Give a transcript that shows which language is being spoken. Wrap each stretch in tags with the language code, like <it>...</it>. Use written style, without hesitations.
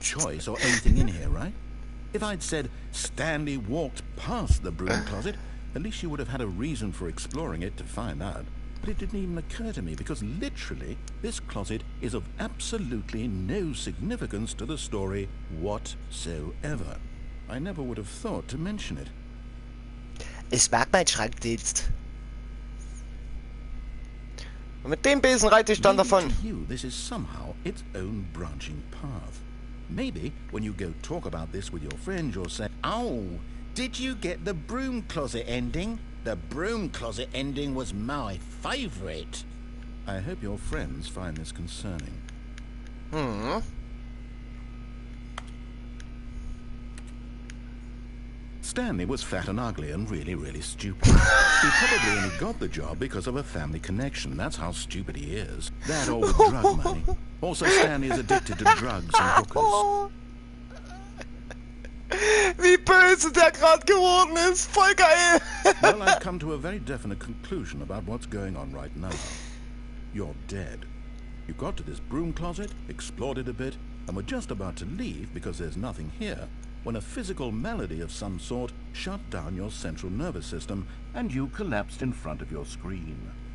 <en>choice or anything in here, right? If I'd said Stanley walked past the broom closet, at least you would have had a reason for exploring it to find out. But it didn't even occur to me because literally this closet is of absolutely no significance to the story whatsoever. I never would have thought to mention it.</en> <de>Ich mag meinen Schrankdienst. Und mit dem Besen reite ich dann</de> <en>Maybe</en> <de>davon.</de> <en>to you, this is somehow its own branching path. Maybe when you go talk about this with your friends, you'll say, "Oh, did you get the broom closet ending? The broom closet ending was my favorite." I hope your friends find this concerning. Stanley was fat and ugly and really, really stupid. He probably only got the job because of a family connection. That's how stupid he is. That or with drug money. Also, Stanley is addicted to drugs and hookers.</en> <de>Wie böse der gerade geworden ist. Voll geil.</de> <en>Well, I've come to a very definite conclusion about what's going on right now. You're dead. You got to this broom closet, explored it a bit, and were just about to leave because there's nothing here, when a physical malady of some sort shut down your central nervous system and you collapsed in front of your screen.</en>